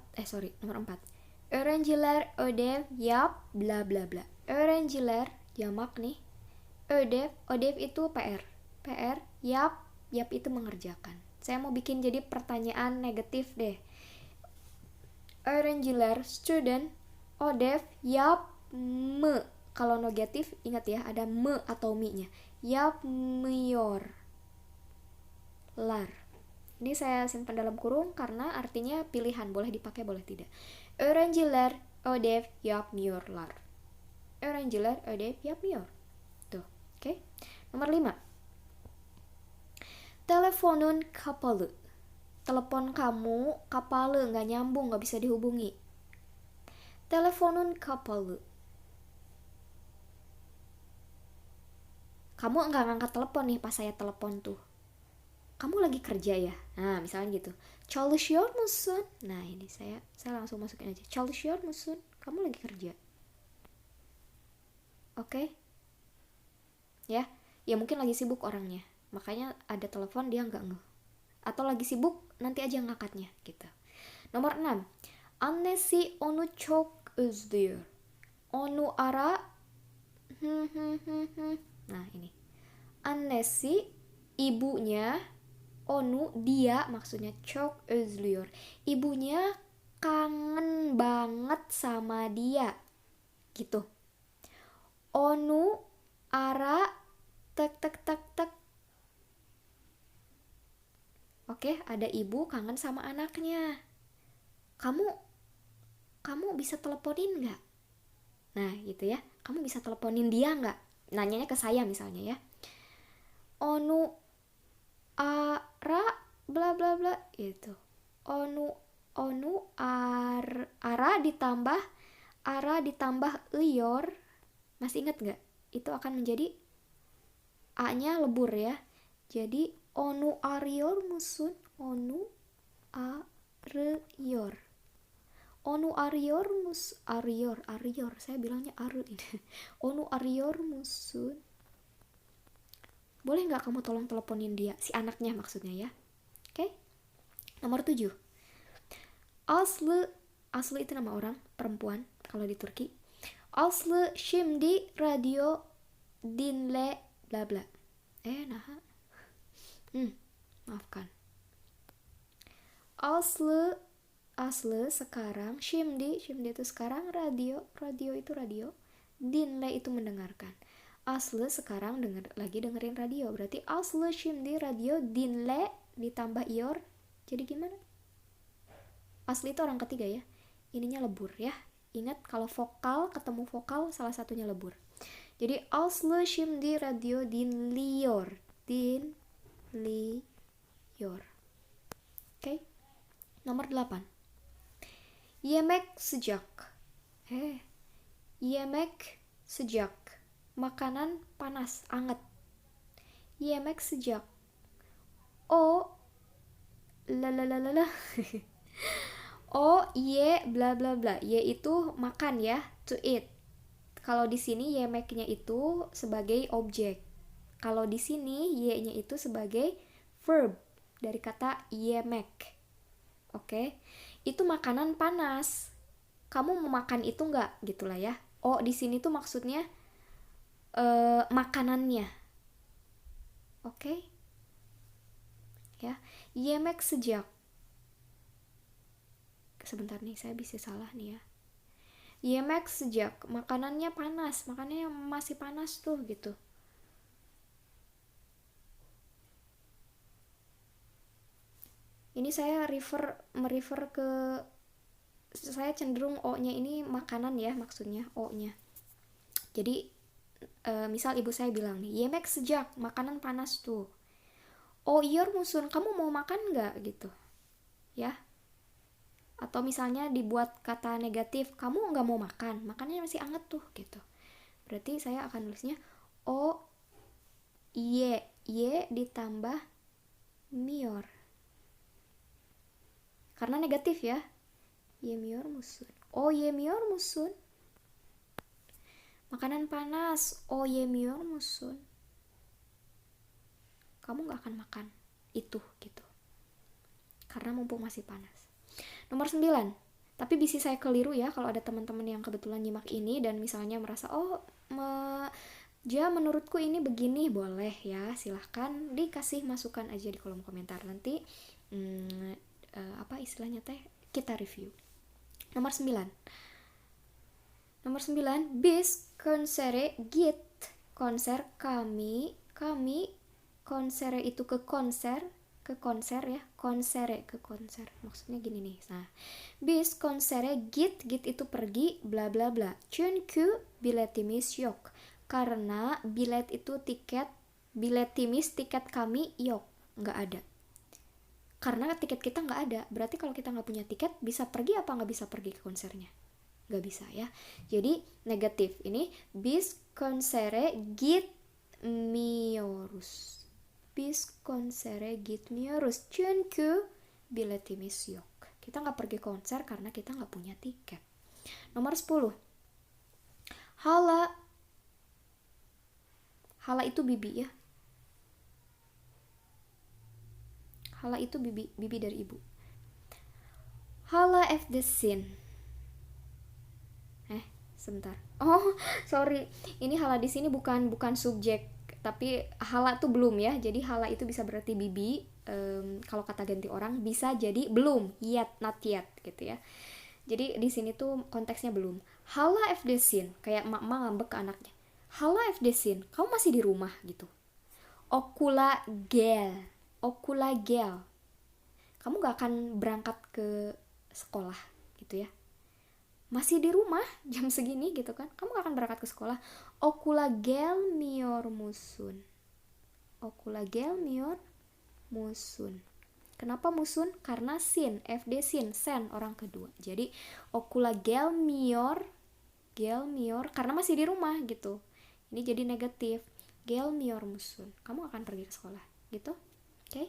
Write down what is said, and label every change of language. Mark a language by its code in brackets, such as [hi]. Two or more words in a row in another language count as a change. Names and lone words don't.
[tr] Öğrenciler ödev yap bla bla bla. [id] Öğrenciler jamak nih. Ödev itu PR. Yap itu mengerjakan. Saya mau bikin jadi pertanyaan negatif deh. [tr] Öğrenciler, student, ödev yap mı. [id] Kalau negatif ingat ya ada mı atau mi-nya. [tr] Yapmıyorlar. [id] Ini saya simpan dalam kurung karena artinya pilihan, boleh dipakai boleh tidak. [tr] Öğrenciler ödev yapmıyorlar. Öğrenciler ödev yapmıyor. [id] Tuh, oke. Nomor 5. [tr] Telefonun kapalı. [id] Telepon kamu kapalı, nggak nyambung, nggak bisa dihubungi. [tr] Telefonun kapalı. [id] Kamu nggak ngangkat telepon nih pas saya telepon tuh. Kamu lagi kerja ya? Nah, misalnya gitu. [tr] Çalışıyor musun? [id] Nah, ini saya langsung masukin aja. [tr] Çalışıyor musun? [id] Kamu lagi kerja. Oke? Ya mungkin lagi sibuk orangnya. Makanya ada telepon dia nggak ngeh. Atau lagi sibuk, nanti aja ngangkatnya gitu. Nomor 6. [tr] Annesi onu çok özlüyor. Onu ara. [id] Nah ini. Annesi ibunya, onu dia maksudnya [tr] çok özlüyor. [id] Ibunya kangen banget sama dia. Gitu. [tr] Onu ara tek. [id] Oke, ada ibu kangen sama anaknya. Kamu bisa teleponin nggak? Nah, gitu ya. Kamu bisa teleponin dia nggak? Nanyanya ke saya misalnya ya. [tr] Onu ara bla bla bla itu. Onu ara [id] ditambah lior. Masih ingat nggak? Itu akan menjadi A-nya lebur ya. [tr] Jadi onu arıyor musun? Onu arıyor. Onu arıyor musun? Arıyor. [id] Saya bilangnya aru ini. [tr] Onu arıyor musun? [id] Boleh nggak kamu tolong teleponin dia, si anaknya maksudnya ya. Oke. Nomor 7. Aslı, Aslı itu nama orang, perempuan kalau di Turki. [tr] Aslı şimdi radyo dinle bla bla. [id] Nah. Maafkan. Aslı sekarang, şimdi itu sekarang, radio itu radio, dinle itu mendengarkan. Aslı sekarang lagi dengerin radio, berarti Aslı [tr] şimdi radio dinle [id] ditambah ior, jadi gimana? Aslı itu orang ketiga ya, ininya lebur ya. Ingat kalau vokal ketemu vokal salah satunya lebur. [tr] Jadi Aslı şimdi radio dinliyor. [id] Oke. Nomor 8. [tr] Yemek sıcak. Yemek sıcak. [id] Makanan panas, anget. [tr] Yemek sıcak. O la. [id] O ye bla bla bla. Ye itu makan ya, [en] to eat. [id] Kalau di sini yemeknya itu sebagai objek. Kalau di sini ye-nya itu sebagai verb dari kata yemek. Oke. Itu makanan panas. Kamu mau makan itu enggak? Gitulah ya. Oh, di sini tuh maksudnya makanannya. Oke. Ya. [tr] Yemek sıcak. [id] Sebentar nih, saya bisa salah nih ya. [tr] Yemek sıcak, [id] makanannya panas, makanannya masih panas tuh gitu. Ini saya merefer ke, saya cenderung O-nya ini makanan ya, maksudnya O-nya. Jadi misal ibu saya bilang nih, [tr] yemek sıcak, [id] makanan panas tuh. Oh iya musun, kamu mau makan nggak gitu ya. Atau misalnya dibuat kata negatif, kamu nggak mau makan, makannya masih anget tuh gitu. Berarti saya akan nulisnya [tr] O ye [id] ditambah mior, karena negatif ya. [tr] Yemiyor musun. Oh yemiyor musun. [id] Makanan panas. [tr] Oh yemiyor musun. [id] Kamu gak akan makan itu gitu, karena mumpung masih panas. Nomor 9. Tapi bisa saya keliru ya kalau ada teman-teman yang kebetulan nyimak ini dan misalnya merasa menurutku ini begini, boleh ya, silahkan dikasih masukan aja di kolom komentar. Nanti apa istilahnya teh, kita review. [tr] Nomor 9. Bis konsere git. [id] Konser kami konsere itu ke konser ya, konsere ke konser. Maksudnya gini nih. Nah, [tr] bis konsere git [id] itu pergi bla bla bla. [tr] Çünkü biletimiz yok. [id] Karena bilet itu tiket, biletimis tiket kami yok, nggak ada. Karena tiket kita nggak ada, berarti kalau kita nggak punya tiket bisa pergi apa nggak bisa pergi ke konsernya? Nggak bisa ya. Jadi negatif ini, [tr] bis konsere gitmiyoruz. Bis konsere gitmiyoruz çünkü biletimiz yok. [id] Kita nggak pergi konser karena kita nggak punya tiket. Nomor 10. Hala itu bibi ya. Hala itu bibi dari ibu. [tr] Hala evdesin. Sebentar. [en] Oh, sorry. [id] Ini hala di sini bukan subjek, tapi hala tuh belum ya. Jadi hala itu bisa berarti bibi. Kalau kata ganti orang bisa jadi belum, [en] yet, not yet [id] gitu ya. Jadi di sini tuh konteksnya belum. [tr] Hala evdesin, [id] kayak emak-emak ngambek ke anaknya. [tr] Hala evdesin, [id] kamu masih di rumah gitu. [tr] Okula gel. [id] Kamu gak akan berangkat ke sekolah gitu ya. Masih di rumah jam segini gitu kan, kamu gak akan berangkat ke sekolah. [tr] Okula gelmiyor musun. [id] Kenapa musun? Karena sin, FD sin, sen orang kedua. Jadi [tr] okula gelmiyor [id] karena masih di rumah gitu. Ini jadi negatif. [tr] Gelmiyor musun, [id] kamu akan pergi ke sekolah gitu. Oke.